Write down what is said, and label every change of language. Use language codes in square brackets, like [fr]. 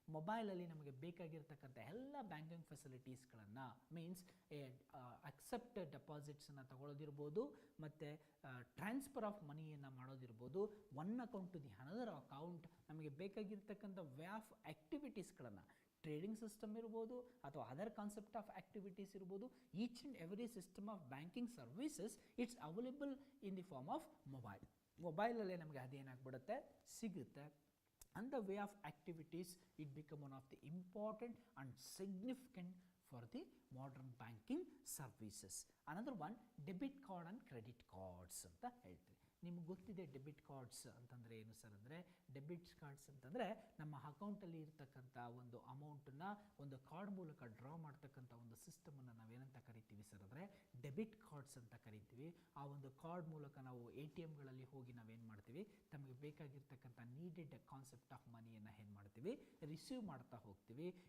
[kn] ಮೊಬೈಲಲ್ಲಿ ನಮಗೆ ಬೇಕಾಗಿರ್ತಕ್ಕಂಥ ಎಲ್ಲ ಬ್ಯಾಂಕಿಂಗ್ ಫೆಸಿಲಿಟೀಸ್ಗಳನ್ನು ಮೀನ್ಸ್ ಅಕ್ಸೆಪ್ಟ್ ಡೆಪಾಸಿಟ್ಸನ್ನು ತಗೊಳ್ಳೋದಿರ್ಬೋದು, ಮತ್ತು transfer of ಮನಿಯನ್ನು ಮಾಡೋದಿರ್ಬೋದು, [en] one account to the another account, [kn] ನಮಗೆ ಬೇಕಾಗಿರ್ತಕ್ಕಂಥ ವೇ ಆಫ್ ಆ್ಯಕ್ಟಿವಿಟೀಸ್ಗಳನ್ನು ಟ್ರೇಡಿಂಗ್ ಸಿಸ್ಟಮ್ ಇರ್ಬೋದು ಅಥವಾ ಅದರ್ ಕಾನ್ಸೆಪ್ಟ್ ಆಫ್ ಆ್ಯಕ್ಟಿವಿಟೀಸ್ ಇರ್ಬೋದು, [en] Each and every system of banking services it's available in the form of mobile. [kn] ಮೊಬೈಲಲ್ಲೇ ನಮಗೆ ಅದೇನಾಗ್ಬಿಡುತ್ತೆ, ಸಿಗುತ್ತೆ. [en] And the way of activities, it become one of the important and significant for the modern banking services. Another one, debit card and credit cards [kn] ಅಂತ ಹೇಳ್ತೀವಿ. ನಿಮ್ಗೆ ಗೊತ್ತಿದೆ debit cards ಅಂತಂದರೆ ಏನು sir ಅಂದರೆ, ಡೆಬಿಟ್ ಕಾರ್ಡ್ಸ್ ಅಂತಂದರೆ ನಮ್ಮ ಅಕೌಂಟಲ್ಲಿ ಇರ್ತಕ್ಕಂಥ ಒಂದು ಅಮೌಂಟನ್ನು ಒಂದು ಕಾರ್ಡ್ ಮೂಲಕ ಡ್ರಾ ಮಾಡ್ತಕ್ಕಂಥ ಒಂದು ಸಿಸ್ಟಮನ್ನು ನಾವೇನಂತ ಕರಿತೀವಿ ಸರ್ ಅಂದರೆ ಡೆಬಿಟ್ ಕಾರ್ಡ್ಸ್ ಅಂತ ಕರಿತೀವಿ. ಆ ಒಂದು ಕಾರ್ಡ್ ಮೂಲಕ ನಾವು ATMಗಳಲ್ಲಿ ಹೋಗಿ ನಾವೇನು ಮಾಡ್ತೀವಿ, ತಮಗೆ ಬೇಕಾಗಿರ್ತಕ್ಕಂಥ ನೀಡೆಡ್ ಕಾನ್ಸೆಪ್ಟ್ ಆಫ್ ಮನಿಯನ್ನು ಏನು ಮಾಡ್ತೀವಿ, ರಿಸೀವ್ ಮಾಡ್ತಾ ಹೋಗ್ತೀವಿ.